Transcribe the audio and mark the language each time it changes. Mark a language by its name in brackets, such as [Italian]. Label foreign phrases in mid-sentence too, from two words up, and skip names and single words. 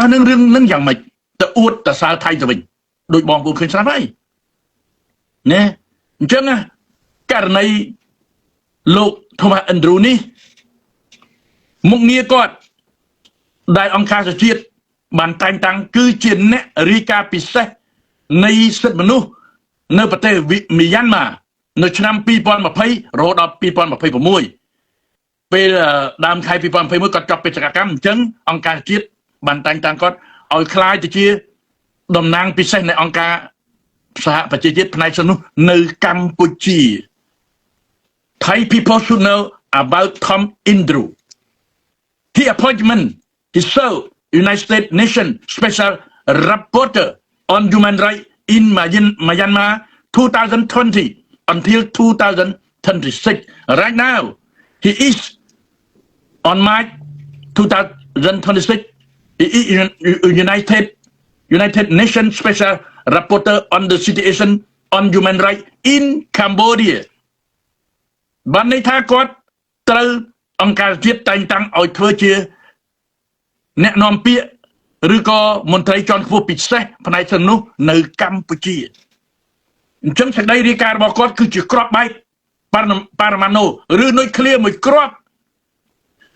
[Khmer] នឹងរឿងនឹងយ៉ាងម៉េចទៅអួតទៅសើថៃទៅវិញដូចបងប្អូនឃើញស្រាប់ហើយណាអញ្ចឹងណាករណីលោក Thomas Andrew នេះមុខងារគាត់ដែលអង្គការសហជាតិបានតែងតាំងគឺជាអ្នករាយការណ៍ពិសេសនៃសិទ្ធិមនុស្សនៅប្រទេសមីយ៉ាន់ម៉ានៅឆ្នាំ2020រហូតដល់ 2026ពេលដើមខែ2021គាត់ចប់បេសកកម្មអញ្ចឹងអង្គការជាតិបានតែងតាំងគាត់ឲ្យក្លាយទៅជាតំណាងពិសេសនៃអង្គការសហប្រជាជាតិផ្នែកសិទ្ធិមនុស្សនៅកម្ពុជា [English] Thai people should know about Tom Andrew. His appointment he served United States Nation Special Rapporteur on Human Rights in Myanmar 2020 until 2026. Right now, he is on March 2026. He is United Nations Special Rapporteur on the situation on human rights in Cambodia. [Khmer] បានន័យថាគាត់ត្រូវអង្គការជាតិតែងតាំងឲ្យធ្វើជាអ្នកនាំពាក្យឬក៏មន្ត្រីជាន់ខ្ពស់ពិសេសផ្នែកសិទ្ធិមនុស្សនៅកម្ពុជាអញ្ចឹងសេចក្តីរាយការណ៍របស់គាត់គឺជាគ្រាប់បែកប៉ារ៉ាម៉ាណូឬនុយក្លេអ៊ែរមួយគ្រាប់ទ